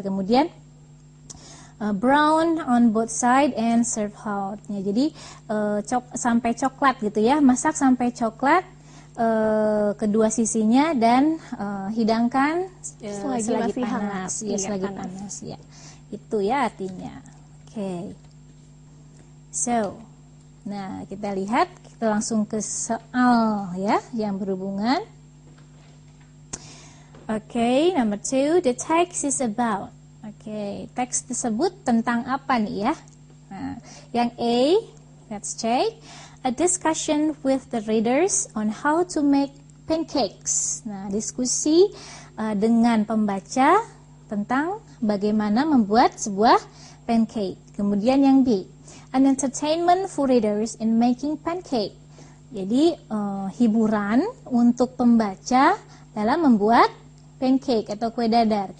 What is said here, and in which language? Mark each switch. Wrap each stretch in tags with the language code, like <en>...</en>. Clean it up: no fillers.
<id>Kemudian</id> <en>brown on both side and serve hot.</en> <id>Ya, jadi sampai coklat gitu ya, masak sampai coklat kedua sisinya dan hidangkan selagi panas. Ya, selagi panas ya. Itu ya artinya. Oke. So, nah kita lihat, kita langsung ke soal ya yang berhubungan. Oke,</id> <en>number 2, the text is about.</en> <id>Oke, teks tersebut tentang apa nih ya? Nah, yang A,</id> <en>let's check. A discussion with the readers on how to make pancakes.</en> <id>Nah, diskusi dengan pembaca tentang bagaimana membuat sebuah pancake. Kemudian yang B,</id> <en>an entertainment for readers in making pancake.</en> <id>Jadi hiburan untuk pembaca dalam membuat pancake atau kue dadar.</id>